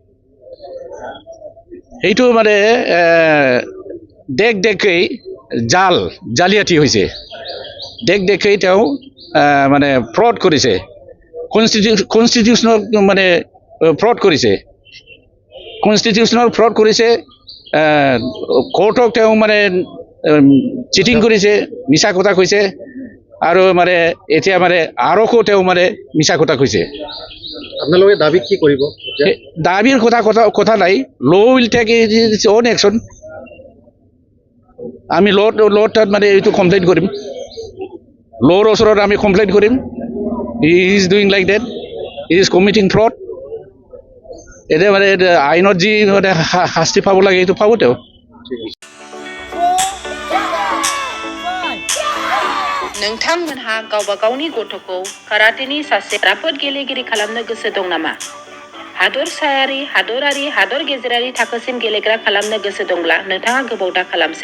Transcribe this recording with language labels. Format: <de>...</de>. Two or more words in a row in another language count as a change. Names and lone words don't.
<as>সেইটো মানে দেখ জালিয়াতি হৈছে, দেখ তেওঁ মানে ফ্ৰড কৰিছে, কনষ্টিটিউশ্যনৰ মানে ফ্ৰড কৰিছে, কনষ্টিটিউশ্যনৰ ফ্ৰড কৰিছে, কোৰ্টক তেওঁ মানে চিটিং কৰিছে, মিছা কথা কৈছে, আৰু মানে এতিয়া মানে আৰকো তেওঁ মানে মিছা কথা কৈছে। আপোনালোকে দাবী কি কৰিব? দাবীৰ কথা নাই,</as> <en>law will take its own action.</en> <as>আমি তাত মানে এইটো কমপ্লেইন কৰিম, ল'ৰ ওচৰত আমি কমপ্লেইন কৰিম।</as> <en>he is doing like that, he is committing fraud.</en> <as>এতিয়া মানে আইনত যি মানে শাস্তি পাব লাগে এইটো পাব তেওঁ।</as> <brx>नोंथांमोनहा गावबा गावनि गथ'खौ काराटेनि सासे राफोद गेलेगिरि खालामनो गोसो दं नामा? हादरसायारि, हादरारि, हादर गेजेरारि थाखोसिम गेलेग्रा खालामनो गोसो दंब्ला नोंथाङा गोबाव दा खालामसै।</brx>